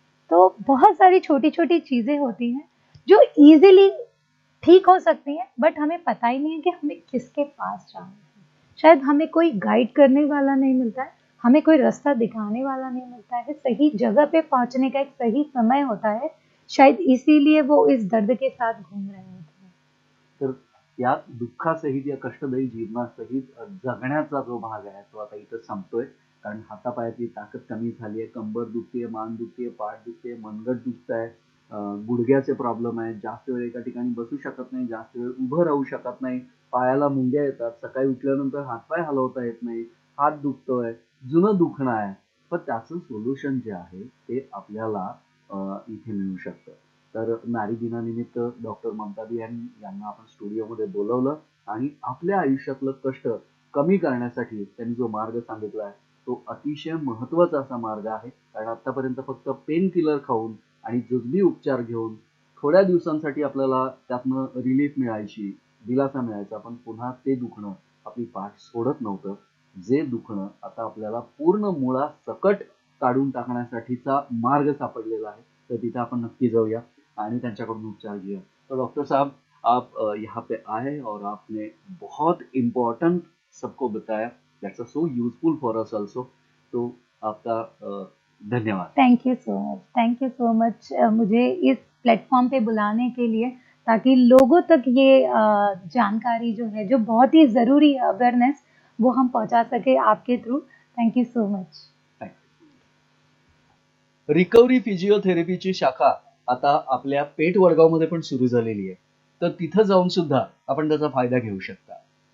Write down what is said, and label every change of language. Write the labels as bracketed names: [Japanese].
[Hindi] तो बहुत सारी छोटी छोटी चीजें होती हैं जो इजीली ठीक हो सकती हैं, बट हमें पता ही नहीं है कि हमें किसके पास जाना है। शायद हमें कोई गाइड करने वाला नहीं मिलता है, हमें कोई रास्ता दिखाने वाला नहीं मिलता है, सही जगह पे पहुंचने का एक सही समय होता है, शायद इसीलिए वो इस दर्द के साथ घूम रहे होते हैं। [Marathi] तर या दुःखासहित, या कष्टदायी जीवनासहित जगण्याचा जो भाग आहे तो आता इथं संपतोय. कारण हातापायातली ताकद कमी झाली आहे, कंबर दुखतेय, मान दुखतेय, पाठ दुखतेय, मनगट दुखतंय, गुडघ्याचे प्रॉब्लेम आहेत, जास्त वेळ एका ठिकाणी बसू शकत नाही, जास्त वेळ उभं राहू शकत नाही, पायाला मुंग्या येतात, सकाळी उठल्यानंतर हातपाय हलवता येत नाही, हात दुखतोय, जुनं दुखणं आहे. पण त्याचं सोल्युशन जे आहे ते आपल्याला इथे मिळू शकतं. तर नारी दिनानिमित्त डॉक्टर ममता बियानी यांना आपण स्टुडिओमध्ये बोलावलं आणि आपल्या आयुष्यातलं कष्ट कमी करण्यासाठी त्यांनी जो मार्ग सांगितला आहे तो अतिशय महत्त्वाचा असा मार्ग आहे. कारण आत्तापर्यंत फक्त पेन किलर खाऊन आणि जुजबी उपचार घेऊन थोड्या दिवसांसाठी आपल्याला त्यातनं रिलीफ मिळायची, दिलासा मिळायचा, पण पुन्हा ते दुखणं आपली पाठ सोडत नव्हतं. जे दुखणं आता आपल्याला पूर्ण मुळासकट काढून टाकण्यासाठीचा मार्ग सापडलेला आहे. तर तिथे आपण नक्की जाऊया आणि त्यांच्याकडून उपचार घेऊया. [Hindi] तो डॉक्टर साहब, आप यहाँ पे आए और आपने बहुत इम्पोर्टेंट सबको बताया, [English] That's so useful for us also. [Hindi] तो आपका धन्यवाद. [English] thank you so much [Hindi] मुझे इस प्लेटफॉर्म पे बुलाने के लिए, ताकि लोगों तक ये जानकारी जो है, जो बहुत ही ज़रूरी है अवेयरनेस, वो हम पहुंचा सके आपके through. [English] Thank you so much. [Marathi] Recovery फिजिओथेरपीची शाखा आता आपल्या पेठ वडगावमध्ये पण सुरू झालेली आहे. तर तिथं जाऊन सुद्धा आपण त्याचा फायदा घेऊ शकता.